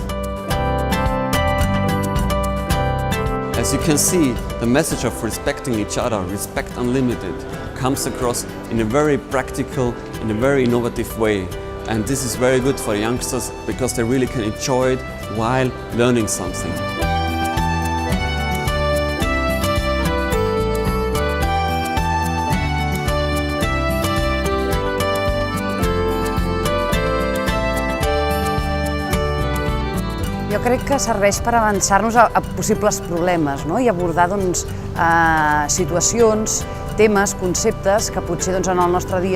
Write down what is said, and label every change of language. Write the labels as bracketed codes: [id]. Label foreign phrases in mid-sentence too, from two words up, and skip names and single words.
[en] As you can see, the message of respecting each other, respect unlimited, comes across in a very practical, in a very innovative way. And this is very good for youngsters because they really can enjoy it while learning something. [ca] Jo crec que serveix per avançar-nos a possibles problemes i abordar situacions, temes, conceptes que potser en el nostre dia